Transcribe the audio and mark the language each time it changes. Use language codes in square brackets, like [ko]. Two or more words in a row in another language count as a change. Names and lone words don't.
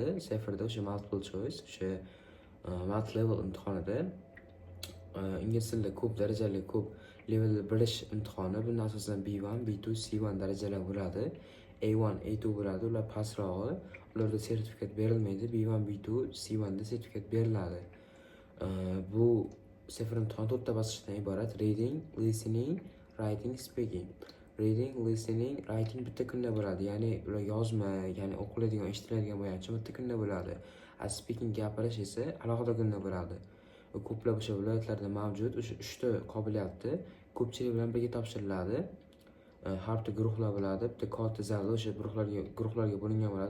[uz] Safarda o'sha [en] multiple choice, [uz] o'sha [en] multi level [uz] imtihonida ingliz tilida ko'p darajali, ko'p levelni bilish imtihoni. Bunda asosan B1, B2, C1 darajalar bo'ladi. A1, A2 bo'ladi. Ular pastrog'i. Ularda sertifikat berilmaydi. B1, B2, C1 da sertifikat beriladi. Bu safar imtihoni 4 ta bosqichdan iborat: [en] reading, listening, writing, speaking. Reading, listening, writing [uz] bitta kunda bo'ladi. Ya'ni ular yozma, ya'ni o'qiladigan, eshitiladigan bo'yicha bitta kunda bo'ladi. Speaking, gapirish esa alohida kunda bo'ladi. Ko'plab o'sha viloyatlarda mavjud o'sha 3 ta qobiliyatni ko'pchilik bilan birga topshiriladi. Har bitta guruhlar bo'ladi. Bitta katta zalda o'sha guruhlarga bo'lingan bo'ladi.